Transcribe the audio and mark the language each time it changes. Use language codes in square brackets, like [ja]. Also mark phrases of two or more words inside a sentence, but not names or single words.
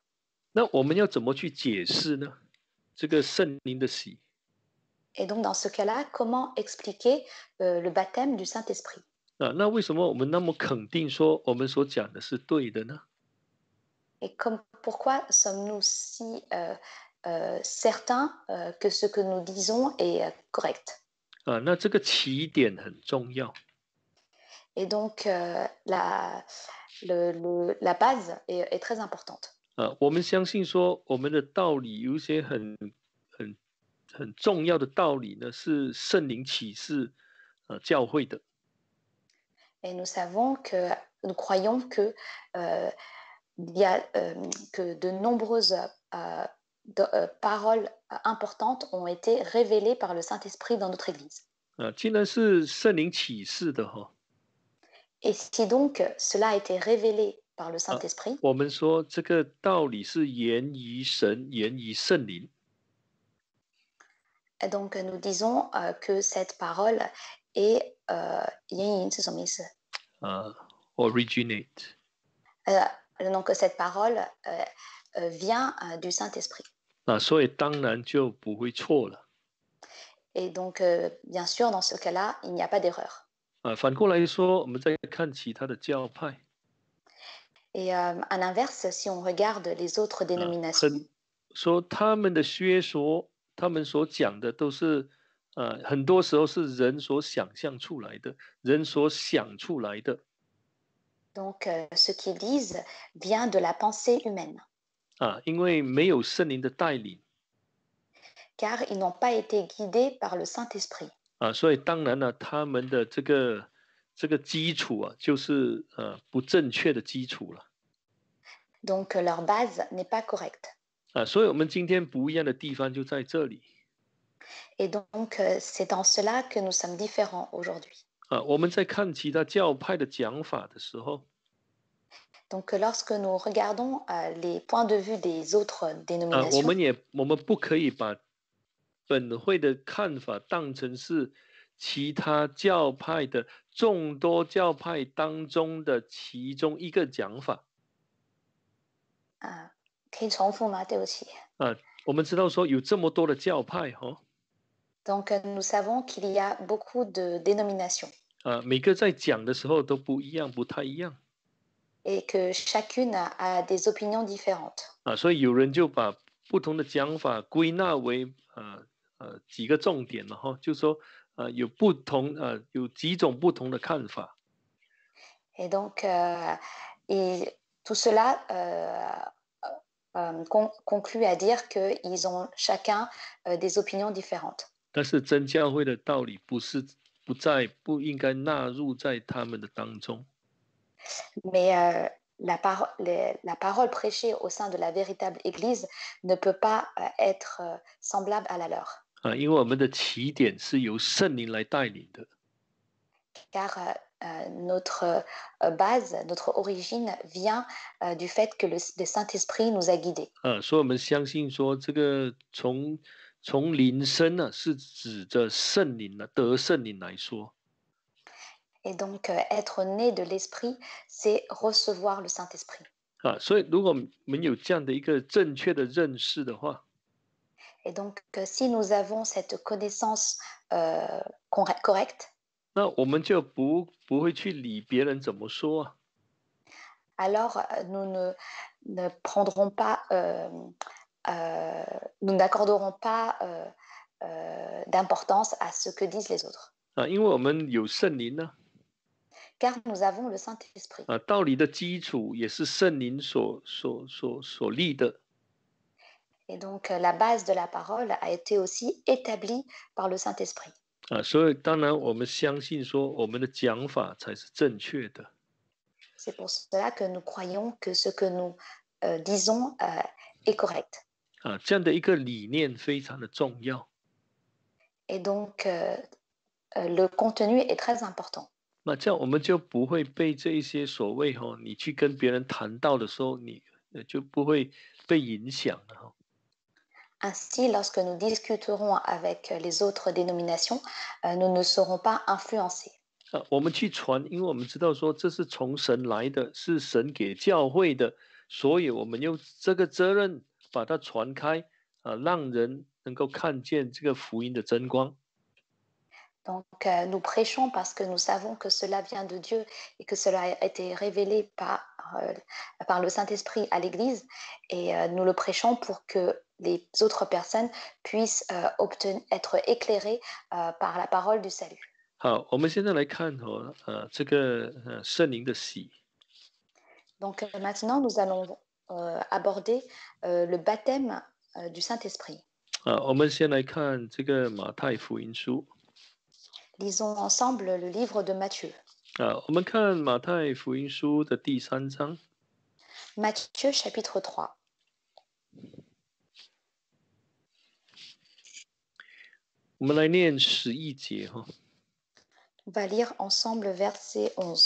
[zh] 那我们要怎么去解释呢？这个圣灵的洗 [fr] Et donc, dans ce cas-là, comment expliquer le baptême du Saint-Esprit? [zh] 那为什么我们那么肯定说我们所讲的是对的呢？ [fr] Et pourquoi sommes-nous si certains que ce que nous disons est correct? [zh] 那这个起点很重要。 [fr] Et donc, la base est très importante. [zh] 我们相信说我们的道理有一些很很重要的道理呢，是圣灵启示教会的。 [fr] Et nous croyons que il y a que de nombreuses paroles importantes ont été révélées par le Saint-Esprit dans notre Église. [zh] 既然是圣灵启示的哈， [fr] Et si donc cela a été révélé par le Saint-Esprit, [zh] 我们说这个道理是源于神，源于圣灵。 [fr] donc nous disons que cette parole est [zh] 言语是什么意思？ [fr] originate donc cette parole vient du Saint-Esprit. [zh] 所以当然就不会错了。 [fr] Et donc, bien sûr, dans ce cas-là, il n'y a pas d'erreur. [zh] 反过来说，我们再看其他的教派。 [fr] Et à l'inverse, si on regarde les autres dénominations, [zh] 说他们的学说，他们所讲的都是很多时候是人所想象出来的，人所想出来的。 [fr] donc ce qu'ils disent vient de la pensée humaine, [zh] 因为没有圣灵的带领 [fr] car ils n'ont pas été guidés par le Saint-Esprit. [zh] 所以当然了，他们的这个基础就是不正确的基础了。 [fr] Donc leur base n'est pas correcte. [zh] 所以我们今天不一样的地方就在这里。 [fr] Et donc c'est en cela que nous sommes différents aujourd'hui. [zh] 我们在看其他教派的讲法的时候， [fr] Donc lorsque nous regardons les points de vue des autres [zh] 我 [fr] dénominations, [zh] 们不可以把本会的看法当成是其他教派的众多教派当中的其中一个讲法。可以重复吗？对不起。我们知道说有这么多的教派 [fr] Donc nous savons qu'il y a beaucoup de dénominations [zh] 每个在讲的时候都不一样，不太一样。 [fr] et que chacune a des opinions différentes. [zh] 所以有人就把不同的讲法归纳为几个重点了就是说有几种不同的看法。 [fr] Et donc et tout cela conclut à dire qu'ils ont chacun des opinions différentes. [zh] 但是真教会的道理不应该纳入在他们的当中。 [fr] Mais la parole prêchée au sein de la véritable Église ne peut pas être semblable à la leur. [zh] 因为我们的起点是由圣灵来带领的。 [fr] Car notre base, notre origine vient du fait que le Saint-Esprit nous a guidés. [zh] 所以我们相信说，这个从灵生是指着圣灵得圣灵来说。 [fr] Et donc, être né de l'Esprit, c'est recevoir le Saint-Esprit. [zh] 所以如果我们有这样的一个正确的认识的话， [fr] Et donc, si nous avons cette connaissance correcte, [zh] 那我们就不会去理别人怎么说 [fr] alors nous ne prendrons pas, nous n'accorderons pas d'importance à ce que disent les autres. [zh] 因为我们有圣灵呢。 [fr] Car nous avons le Saint-Esprit. [zh] 道理的基础也是圣灵所立的。 [fr] Et donc, la base de la parole a été aussi établie par le Saint-Esprit. [zh] 所以当然我们相信说我们的讲法才是正确的。 [fr] C'est pour cela que nous croyons que ce que nous disons est correct. [zh] 这样的一个理念非常的重要。 [fr] Et donc, le contenu est très important. [zh] 那这样我们就不会被这一些所谓你去跟别人谈到的时候，你就不会被影响了。 [fr] Ainsi, lorsque nous discuterons avec les autres dénominations, nous ne serons pas influencés. [zh] 我们去传，因为我们知道说这是从神来的，是神给教会的，所以我们用这个责任把它传开，让人能够看见这个福音的真光。 [fr] Donc, nous prêchons parce que nous savons que cela vient de Dieu et que cela a été révélé par le Saint-Esprit à l'Église. Et nous le prêchons pour que les autres personnes puissent être éclairées par la parole du salut. [zh] 好，我们现在来看这个圣灵的洗。 [fr] Donc, maintenant, nous allons aborder le baptême du Saint-Esprit. [zh] 我们先来看这个马太福音书。 [fr] Lisons ensemble le livre de Matthieu. [zh] 我们看马太福音书的第3章。 [fr] Matthieu chapitre 3. [zh] 我们来念11节哈。 [fr] On va lire ensemble verset 11.